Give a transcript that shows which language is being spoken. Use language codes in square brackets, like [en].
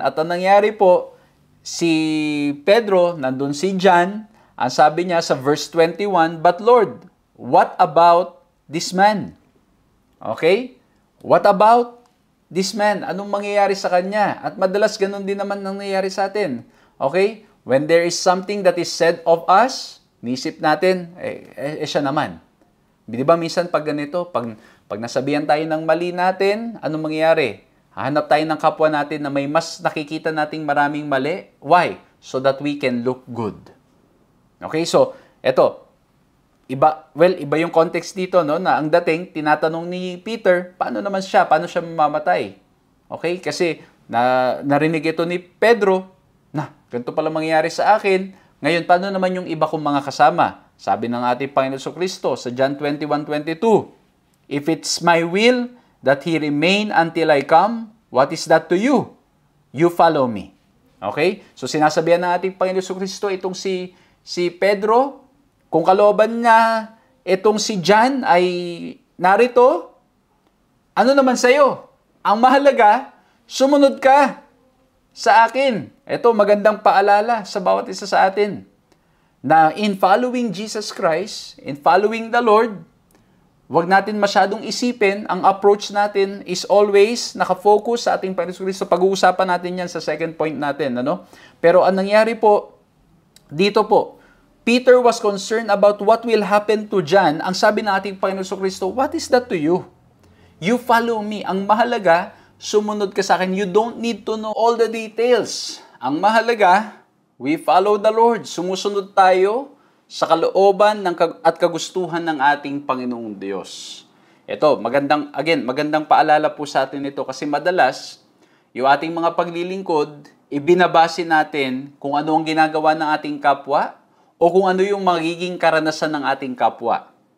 [tl] At ang nangyari po, si Pedro, nandun si John, ang sabi niya sa verse 21, [en] but Lord, what about this man? [tl] Okay? [en] What about this man? [tl] Anong mangyayari sa kanya? At madalas ganun din naman nangyayari sa atin. Okay? [en] When there is something that is said of us, [tl] nisip natin, siya naman. Di ba minsan pag ganito, pag nasabihan tayo ng mali natin, anong mangyayari? Hahanap tayo ng kapwa natin na may mas nakikita nating maraming mali. Why? [en] So that we can look good. [tl] Okay, so, eto, iba yung context dito, no, na ang dating, tinatanong ni Peter, paano siya mamamatay? Okay, kasi narinig ito ni Pedro, ganito pala mangyayari sa akin. Ngayon, paano naman yung iba kong mga kasama? Sabi ng ating Panginoon Kristo sa John 21:22, [en] if it's my will that he remain until I come, what is that to you? You follow me. Okay? [tl] So sinasabihan ng ating Panginoon Kristo itong si Pedro, kung kalooban niya itong si John ay narito, ano naman sa'yo? Ang mahalaga, sumunod ka sa akin. Ito, magandang paalala sa bawat isa sa atin na [en] in following Jesus Christ, in following the Lord, [tl] huwag natin masyadong isipin, ang approach natin is always nakafocus sa ating Panginoon Kristo. Pag-uusapan natin yan sa second point natin. Ano? Pero ang nangyari po, dito po, [en] Peter was concerned about what will happen to John. [tl] Ang sabi ng ating Panginoon Kristo, [en] what is that to you? You follow me. [tl] Ang mahalaga, sumunod ka sa akin. [en] You don't need to know all the details. [tl] Ang mahalaga, [en] we follow the Lord. [tl] Sumusunod tayo sa kalooban at kagustuhan ng ating Panginoong Diyos. Ito, magandang paalala po sa atin ito kasi madalas, yung ating mga paglilingkod, ibinabase natin kung ano ang ginagawa ng ating kapwa o kung ano yung magiging karanasan ng ating kapwa.